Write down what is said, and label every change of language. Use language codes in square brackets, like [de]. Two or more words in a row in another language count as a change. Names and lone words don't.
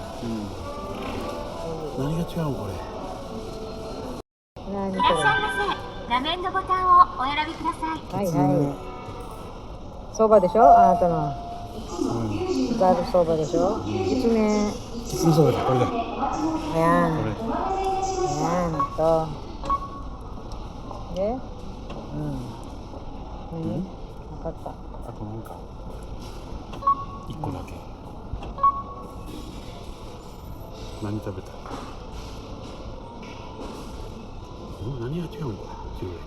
[ja] 何が違うのこれ？何これ？いらっしゃいませ。画面のボタンをお選びください。はいはい。そばでしょ？あなたの。ざるそばでしょ？きつね。きつねそばだこれだ。 [tl] Ayan. Ayan, ito. Okay? Nakata. [ja] あとなんか1個だけ。何食べた？何が違うのこれ？